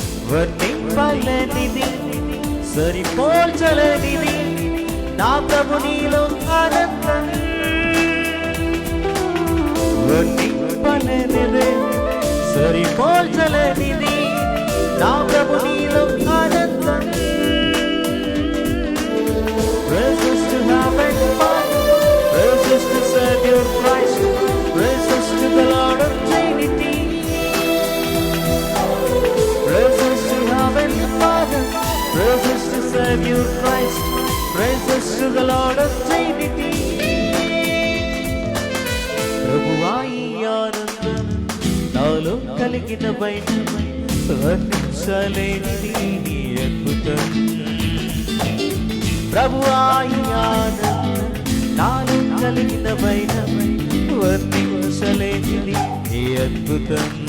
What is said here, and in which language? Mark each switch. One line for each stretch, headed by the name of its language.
Telugu: వర్ణింపలేనిది సరిపోల్చలేనిది నా ప్రభు నీలో ఆనందం. వర్ణింపలేనిది సరిపోల్చలేనిది నా ప్రభు నీలో ఆనందం.
English: Praises to Heavenly Father, praises to Savior Christ, praises to the Lord of Trinity. Praises to Heavenly Father, praises to Savior Christ, praises to the Lord of Trinity.
Telugu: ప్రభువా ఈ ఆనందం నాలో కలిగిన వైనం వర్ణించలేనిది నీ అద్భుతం. ప్రభువా ఈ ఆనందం నాలో కలిగిన వైనం వర్ణించలేనిది నీ అద్భుతం.